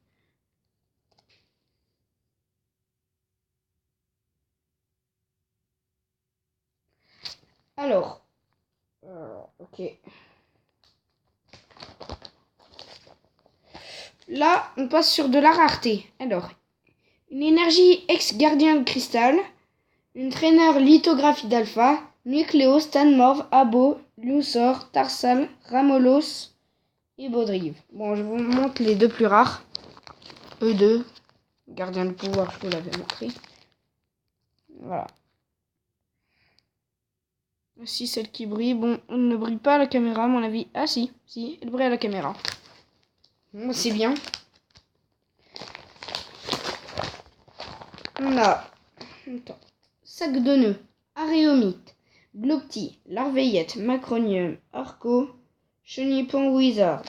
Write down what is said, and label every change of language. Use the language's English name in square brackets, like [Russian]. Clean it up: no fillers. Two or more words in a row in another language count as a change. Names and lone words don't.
[French] Alors, ok. Là, on passe sur de la rareté. Alors, une énergie ex-gardien de cristal, une traîneur lithographie d'alpha, Nucléo, Stanmorph, Abo, Luxor, Tarsal, Ramolos et Baudrive. Bon, je vous montre les deux plus rares. E2, gardien de pouvoir, je vous l'avais montré. Voilà. Aussi celle qui brille. Bon, elle ne brille pas à la caméra, à mon avis. Ah si, elle brille à la caméra. Bon, c'est bien. On a Sac de nœuds, Aréomite, Glopti, Larveillette, Macronium, Arco, Chenipon Wizard.